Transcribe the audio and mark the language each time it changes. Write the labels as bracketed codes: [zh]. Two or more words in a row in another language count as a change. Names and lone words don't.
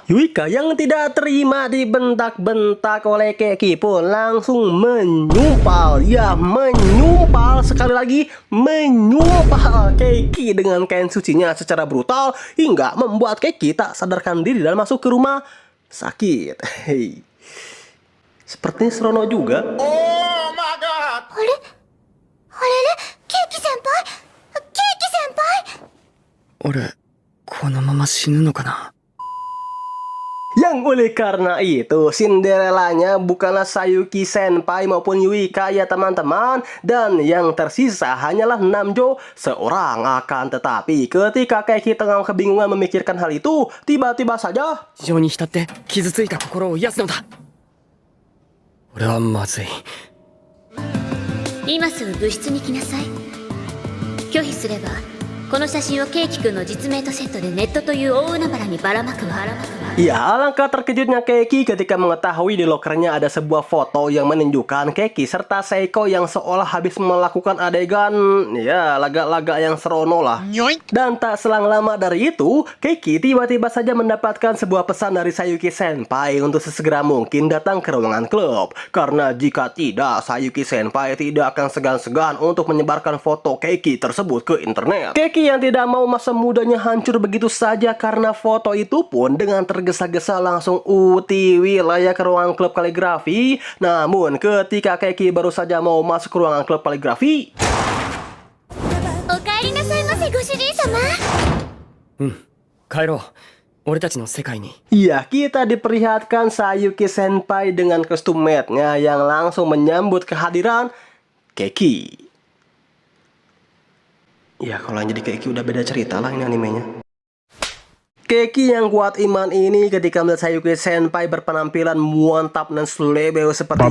[id] Yuika yang tidak terima dibentak-bentak oleh Keiki pun langsung menyumpal, ya menyumpal, sekali lagi menyumpal Keiki dengan kain sucinya secara brutal hingga membuat Keiki tak sadarkan diri dan masuk ke rumah sakit. Hei. Sepertinya serono juga. [ja] あれ？あれれ？ケーキ先輩？ケーキ先輩？俺このまま死ぬのかな [id] Yang oleh karena itu Cinderellanya bukanlah Sayuki Senpai maupun Yuika ya teman-teman. Dan yang tersisa hanyalah Namjo seorang. Akan tetapi ketika Keiki tengah kebingungan memikirkan hal itu, tiba-tiba saja [ja] 非常に浸って傷ついた心を癒すのだ俺はまずい今すぐ部室に来なさい。拒否すればこの写真をケイキ君の実名とセットでネットという大海原にばらまくわ。 [id] Ya, alangkah terkejutnya Keiki ketika mengetahui di lokernya ada sebuah foto yang menunjukkan Keiki serta Seiko yang seolah habis melakukan adegan ya laga-laga yang serono lah. Dan tak selang lama dari itu, Keiki tiba-tiba saja mendapatkan sebuah pesan dari Sayuki Senpai untuk sesegera mungkin datang ke ruangan klub. Karena jika tidak, Sayuki Senpai tidak akan segan-segan untuk menyebarkan foto Keiki tersebut ke internet. Keiki yang tidak mau masa mudanya hancur begitu saja karena foto itu pun dengan tergesa-gesa langsung utiwi lah ya ke ruangan klub kaligrafi. Namun ketika Keiki baru saja mau masuk ke ruangan klub kaligrafi, [ja] おかえりなさいませご主人様。帰ろう。俺たちの世界に。 [id] ya kita diperlihatkan Sayuki Senpai dengan kostum mate-nya yang langsung menyambut kehadiran Keiki. Ya kalau yang jadi Keiki udah beda cerita lah ini animenya. Keiki yang kuat iman ini ketika melihat Sayuki Senpai berpenampilan mantap dan slebeo seperti